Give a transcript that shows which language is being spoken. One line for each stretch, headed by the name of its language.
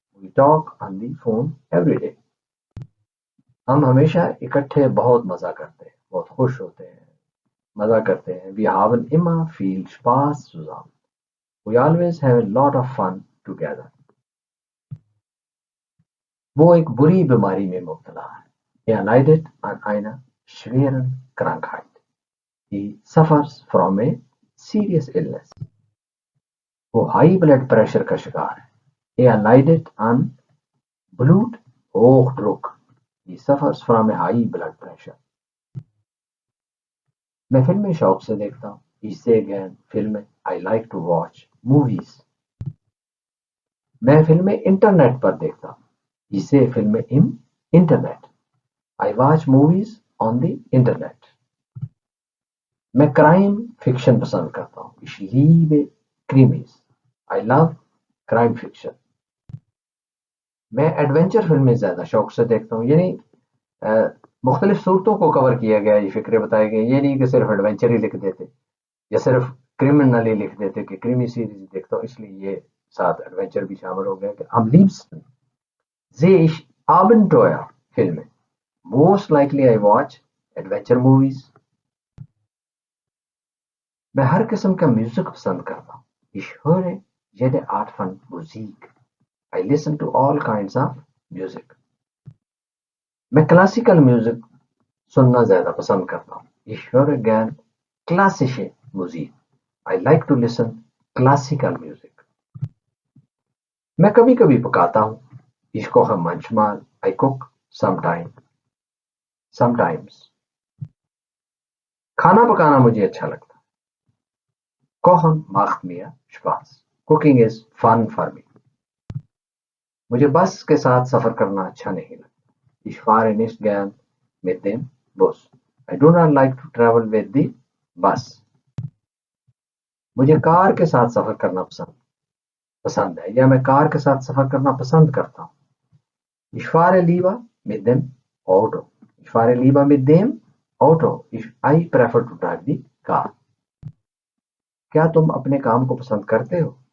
English: We talk on the phone every day.
Hindi: हम हमेशा इकट्ठे बहुत मजा करते हैं. बहुत खुश होते हैं. मजा करते हैं.
German: Wir haben immer viel Spaß zusammen.
English: We always have a lot of fun together.
Hindi: वो एक बुरी बीमारी में मुब्तला है.
German: Er leidet an einer schweren Krankheit.
English: He suffers from a serious illness.
Hindi: वो हाई ब्लड प्रेशर का शिकार है.
German: Er leidet an Bluthochdruck.
English: He suffers from a high blood pressure.
Hindi: मैं फिल्में शौक से देखता हूँ.
German: Ich sehe gern Filme.
English: I like to watch movies.
Hindi: मैं फिल्में इंटरनेट पर देखता हूँ.
German: Ich sehe Filme im Internet.
English: I watch movies on the Internet.
Hindi: मैं क्राइम फिक्शन पसंद करता हूँ.
German: Ich liebe Krimis.
English: I love crime fiction.
Hindi: मैं एडवेंचर फिल्में ज्यादा शौक से देखता हूँ. यानी मुख्तलिफ सूरतों को कवर किया गया. ये फिक्रे बताए गए. ये नहीं कि सिर्फ एडवेंचर ही लिख देते या सिर्फ क्रिमिनल ही लिख देते कि क्रिमी सीरीज देखता हूँ इसलिए ये साथ एडवेंचर भी शामिल हो गया. कि
German: am liebsten sehe ich Abenteuerfilme.
English: Most likely I watch adventure movies.
Hindi: मैं हर किस्म का म्यूजिक पसंद करता हूँ.
German: Ich höre jede Art von Musik.
English: I listen to all kinds of music.
Hindi: मैं क्लासिकल म्यूजिक सुनना ज्यादा पसंद करता हूँ.
German: Ich höre gern klassische Musik.
English: I like to listen classical music.
Hindi: मैं कभी कभी पकाता हूँ.
German: Ich koche manchmal.
English: I cook sometimes.
Hindi: खाना पकाना मुझे अच्छा लगता है.
German: Kochen macht mir Spaß.
English: Cooking is fun for me.
Hindi: मुझे बस के साथ सफर करना अच्छा नहीं लगता.
German: Ich fahre nicht gern mit dem Bus.
English: I do not like to travel with the bus.
Hindi: मुझे कार के साथ सफर करना पसंद है या मैं कार के साथ सफर करना पसंद करता हूँ.
German: Ich fahre lieber mit dem Auto. Ich fahre lieber mit dem Auto.
English: I prefer to drive the car.
Hindi: क्या तुम अपने काम को पसंद करते हो?